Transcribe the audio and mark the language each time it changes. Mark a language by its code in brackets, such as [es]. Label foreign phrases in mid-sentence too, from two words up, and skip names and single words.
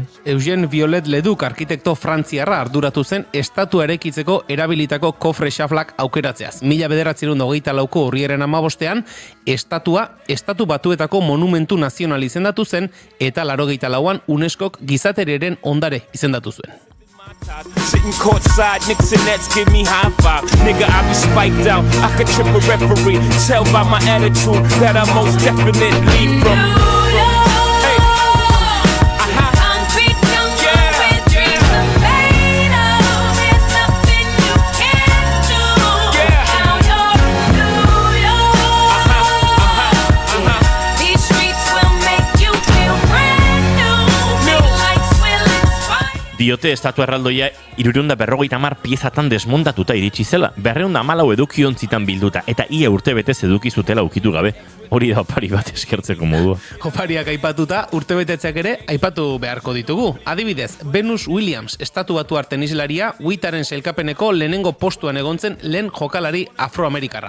[eu] Eugène Viollet-le-Duc arkitekto frantziarra arduratu zen estatua eraikitzeko erabilitako kofre xaflak aukeratzeaz. 1924ko urriaren 15ean [en] estatu batuetako [eu] monumentu nazional izendatu zen eta 84an UNESCOk gizateriaren ondare izendatu zuen. [en] Sitting courtside, Knicks and Nets give me high five. Nigga, I be spiked out. I could trip a referee. Tell by my attitude that I most definitely from. Hey. Concrete jungle with dreams are made of. There's nothing you can't do. Now you're New York. These streets will make you feel brand new. Lights will inspire. [eu] Diote estatua erraldoia 350 piezatan desmontatuta iritsi zela, 214 edukiontzitan bilduta, eta ia urtebetez eduki zutela ukitu gabe. Hori da opari bat eskertzeko modua. Opariak aipatuta, urtebetetzeak ere aipatu beharko ditugu. Adibidez, Venus Williams, estatu batuar tenislaria, WTAren sailkapeneko lehenengo postuan egontzen lehen jokalari afroamerikarra.